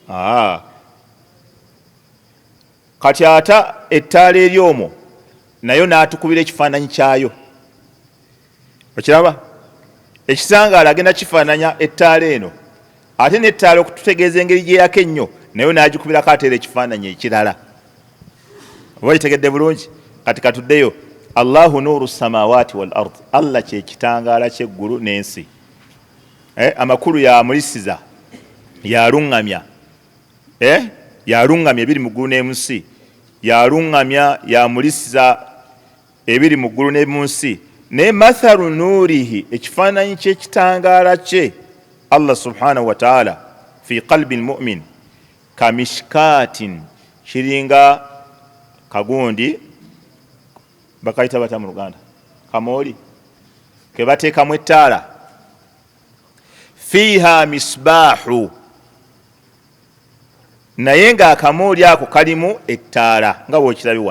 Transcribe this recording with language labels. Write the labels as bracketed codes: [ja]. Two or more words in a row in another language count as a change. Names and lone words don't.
[lg] Kati ata ettaala eri omwo nayo n'atukubira ekifaananyi kyayo. Okiraba? Ekitangaala agenda kifaananya ettaala eno, ate n'ettaala okututegeeza engeri gyeyako ennyo nayo n'agikubirako ate era ekifaananyi ekirala. Oba kitegedde bulungi? Kati katuddeyo. [ar] الله نور السماوات والأرض, [lg] Allah kye kitangaala ky'eggulu n'ensi. Amakulu yamulisiza, yaluŋŋamya, yaluŋŋamya ebiri mu ggulu ne mu nsi, yaluŋŋamya yamulisiza ebiri mu ggulu ne mu nsi. Naye [ar] مثل نوره, [lg] ekifaananyi ky'ekitangaala kye Allah [ar] سبحانه وتعالى في قلب المؤمن كمشكاة [lg] kiringa kagundi bakaita bata mu Luganda kamoli ke bateekamu ettaala [ar] فيها مصباح [lg] naye nga akamooli ako kalimu ettaala nga bwekirabi wano.